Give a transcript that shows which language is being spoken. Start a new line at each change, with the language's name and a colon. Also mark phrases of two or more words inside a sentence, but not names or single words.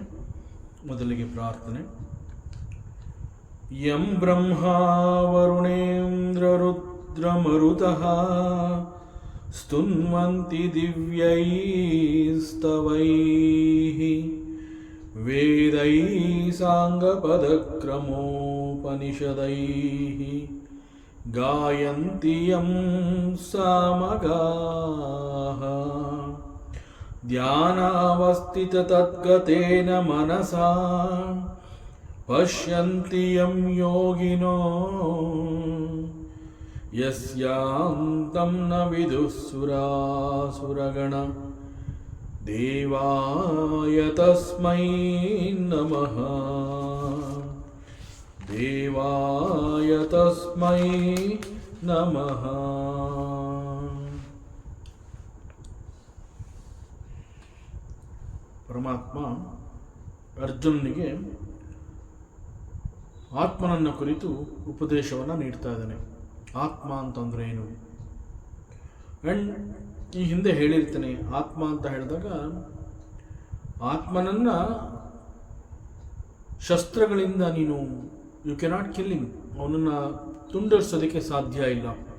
Kannada: ಮೊದಲಿಗೆ ಪ್ರಾರ್ಥನೆ.
Sanskrit: ಯಂ ಬ್ರಹ್ಮಾ ವರುಣೇಂದ್ರರುದ್ರಮರುತಃ ಸ್ತುನ್ವಂತಿ ದಿವ್ಯೈಸ್ತವೈಃ ವೇದೈಃ ಸಾಂಗಪದಕ್ರಮೋಪನಿಷದೈಃ ಗಾಯಂತಿ ಯಂ ಸಾಮಗಾಃ ಧ್ಯಾನಾವಸ್ಥಿತತದ್ಗತೇನ ಮನಸಾ ಪಶ್ಯಂತಿ ಯಂ ಯೋಗಿನೋ ಯಸ್ಯಾಂತಂ ನ ವಿದುಃ ಸುರಾಸುರಗಣ ದೇವಾಯ ತಸ್ಮೈ ನಮಃ. ದೇವಾಯ ತಸ್ಮೈ ನಮಃ.
Kannada: ಪರಮಾತ್ಮ ಅರ್ಜುನನಿಗೆ ಆತ್ಮನನ್ನು ಕುರಿತು ಉಪದೇಶವನ್ನು ನೀಡ್ತಾ ಇದ್ದಾನೆ. ಆತ್ಮ ಅಂತಂದ್ರೆ ಏನು? ಆ್ಯಂಡ್ ಈ ಹಿಂದೆ ಹೇಳಿರ್ತೇನೆ, ಆತ್ಮ ಅಂತ ಹೇಳಿದಾಗ ಆತ್ಮನನ್ನು ಶಸ್ತ್ರಗಳಿಂದ ನೀನು
English: you cannot killing,
Kannada: ಅವನನ್ನು ತುಂಡರಿಸೋದಕ್ಕೆ ಸಾಧ್ಯ ಇಲ್ಲ.